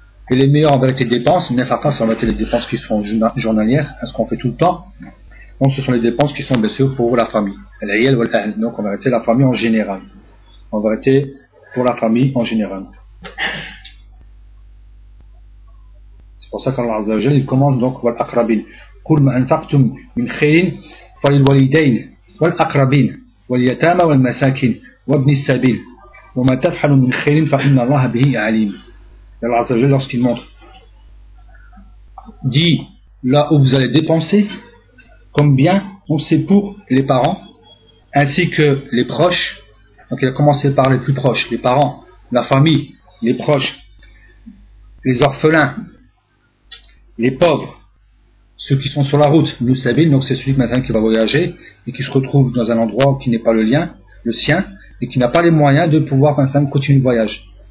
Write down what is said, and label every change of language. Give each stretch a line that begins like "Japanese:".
French: Et les meilleures en vérité dépenses, Nefaka, c'est en vérité les dépenses qui sont journalières, hein, ce qu'on fait tout le temps. Donc ce sont les dépenses qui sont baissées pour la famille. L'Iyel wal Ahl. Donc en vérité, la famille en général. En vérité, pour la famille en général. C'est pour ça qu'Allah Azza wa Jal, il commence donc wal Akrabin.
Arabic: قل ما أنفقتم من خير فللوالدين والأقربين واليتامى والمساكين وابن السبيل وما تفعلوا من خير فإن الله به عليم.
French: Allah عز وجل lorsqu'il montre dit là où vous allez dépenser comme bien donc c'est pour les parents ainsi que les proches. Donc il a commencé par les plus proches, les parents, la famille, les proches, les orphelins, les pauvres, ceux qui sont sur la route, nous sabine, donc c'est celui maintenant qui va voyager et qui se retrouve dans un endroit qui n'est pas le sien, et qui n'a pas les moyens de pouvoir maintenant continuer le voyage.